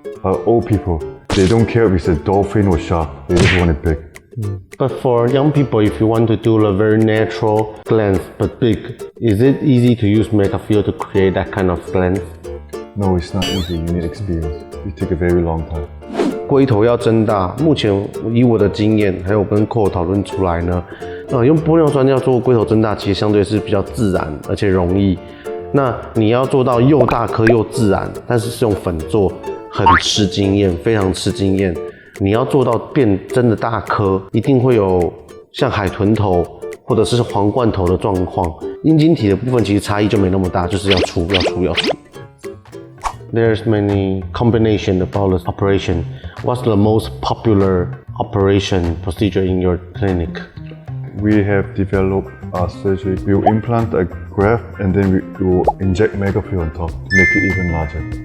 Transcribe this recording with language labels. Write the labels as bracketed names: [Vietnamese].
[English] Old people, they don't care if it's a dolphin or shark. They just want it big. But for young people, if you want to do a very natural glans but big, is it easy to use Megafeel to create that kind of glans? No, it's not easy. You need experience. It takes a very long time. [Chinese] 龟头要增大，目前以我的经验，还有跟 Koo 讨论出来呢，用玻尿酸要做龟头增大，其实相对是比较自然而且容易。那你要做到又大颗又自然，但是是用粉做，很吃经验，非常吃经验。你要做到变真的大颗，一定会有像海豚头或者是皇冠头的状况。阴茎体的部分其实差异就没那么大，就是要粗。 [English] There's many combination about this operation. What's the most popular operation procedure in your clinic? We have developed a surgery. We will implant a graft and then we will inject Megafeel on top to make it even larger.